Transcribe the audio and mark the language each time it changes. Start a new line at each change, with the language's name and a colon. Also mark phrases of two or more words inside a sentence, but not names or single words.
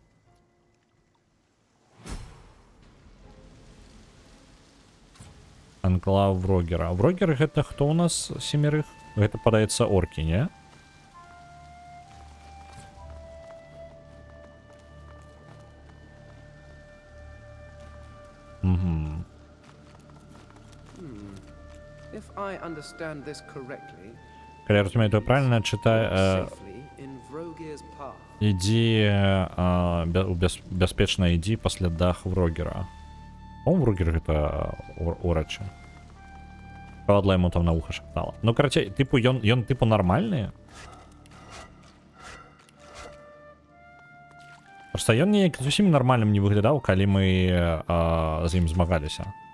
Belarusian: Анклав Врогера. Врогер гэта хто у нас семерых? Гэта падаецца оркі, не? Угу.
English: If I understand this correctly,
Belarusian: калі я разумею, то правильно чытай. Ідзі бяспечна ідзі па слядах Врогера. По-моему, Врогер гэта урача. Падла яму там на вуха шаптала. Ну, карацей, типу, ён типу нармальны. Просто ён неяк зусім нармальным не выглядаў, калі мы з ім змагаліся.